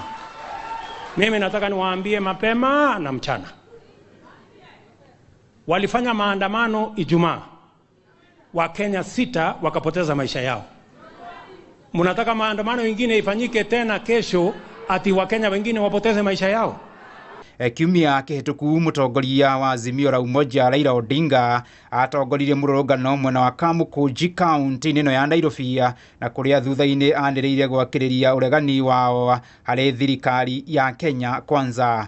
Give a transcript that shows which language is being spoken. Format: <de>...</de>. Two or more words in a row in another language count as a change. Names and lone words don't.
<sw>Mimi nataka niwaambie mapema na mchana. Walifanya maandamano Ijumaa. Wakenya 6 wakapoteza maisha yao. Mnataka maandamano mengine ifanyike tena kesho ati Wakenya wengine wapoteze maisha yao?</sw> <ki>Kiumia kihituku mutongoria wa Azimio la Umoja Raila Odinga atongoririe murũrũngano mwena wa Kamukunji kaunti-inĩ ĩno ya Nairobi na kuria thutha-inĩ anĩrĩire gwakĩrĩria uregani wao harĩ thirikari ya Kenya Kwanza.</ki>